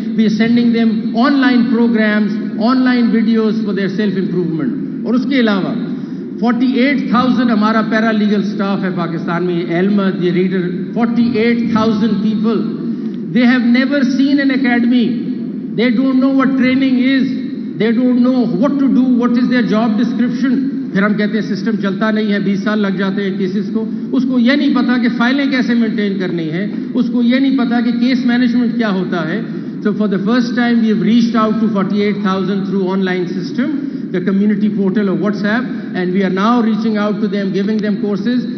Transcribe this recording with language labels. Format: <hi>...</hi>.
<en>We are sending them online programmes, online videos for their self improvement.</en> <ur>اور اس کے علاوہ 48,000 ہمارا پیرا legal staff ہے پاکستان میں. یہ علمت, یہ reader, 48,000 people.</ur> <en>They have never seen an academy. They don't know what training is. They don't know what to do, what is their job description.</en> <ur>پھر ہم کہتے ہیں سسٹم چلتا نہیں ہے, 20 سال لگ جاتے ہیں کیسز کو. اس کو یہ نہیں پتا کہ فائلیں کیسے مینٹین کرنی ہے, اس کو یہ نہیں پتا کہ کیس مینجمنٹ کیا ہوتا ہے.</ur> <en>So for the first time we have reached out to 48,000 through online system, the community portal of WhatsApp, and we are now reaching out to them, giving them courses.</en>